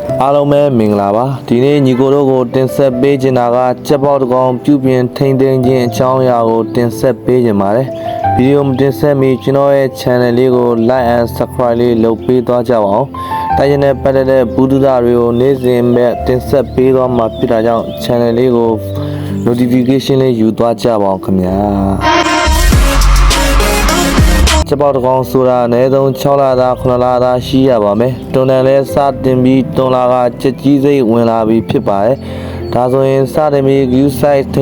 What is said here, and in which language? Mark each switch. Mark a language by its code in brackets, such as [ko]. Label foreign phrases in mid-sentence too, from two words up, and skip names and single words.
[my] အားလုံးပဲမင်္ဂလာပါဒီနေ့ညီကိုတို့ကိုတင်ဆက်ပေးချင်တာကကြက်ပေါက်တစ်ကောင်ပြုပြင်ထိန်းသိမ်းခြင်းအကြောင်းအရာကိုတင်ဆက်ပေးချင်ပါတယ်ဗီဒီယိုမတင်ဆက်မီကျွန်တော်ရဲ့ channel လေးကို [en] like and subscribe [my] လေးလုပ်ပေးသွားကြပါအောင်တိုင်းရင်းပတ်တဲ့ဘူးတူတာတွေကိုနေ့စဉ်မဲ့တင်ဆက်ပေးသွားမှာဖြစ်တာကြောင့် channel လေးကို notification လေးယူသွားကြပါအောင်ခင်ဗျာ ကြက်ပေါက်တစ်ကောင်ဆိုတာအနည်းဆုံး6လသား9လသားရှိရပါမယ်တွန်တန်လဲစတင်ပြီးတွန်လာကကြက်ကြီးစိတ်ဝင်လာပြီးဖြစ်ပါတယ်ဒါဆိုရင်စတင်ပြီး [en] view size [my] ထိ